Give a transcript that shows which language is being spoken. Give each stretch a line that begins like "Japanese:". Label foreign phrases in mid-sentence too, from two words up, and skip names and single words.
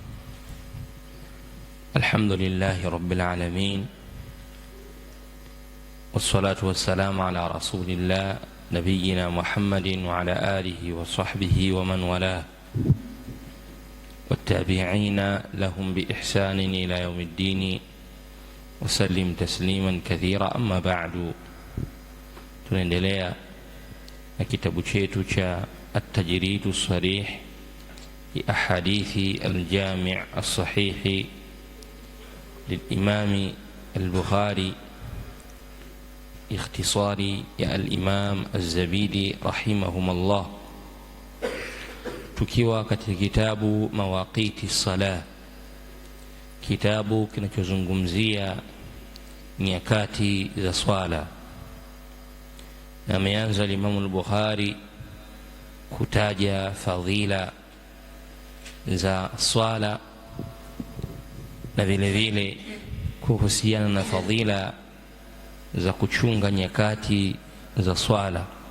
Arabic: الحمد لله رب العالمين، والصلاة والسلام على رسول الله نبينا محمد وعلى آله وصحبه ومن والاه والتابعين لهم بإحسان إلى يوم الدين وسلم تسليما كثيرا. أما بعد،
Swahili: tunaendelea na kitabu chetu cha التجريد الصريح لأحاديث الجامع الصحيح للإمام البخاري
Arabic: اختصار الإمام الزبيدي رحمهم الله,
Swahili: tukiwa katika kitabu
Arabic: مواقيت الصلاة,
Swahili: kitabu kinachozungumzia nyakati za swala. Na ameanza Imam al-Bukhari kutaja fadhila za swala na vile vile kuhusiana na fadhila za kuchunga nyakati za swala.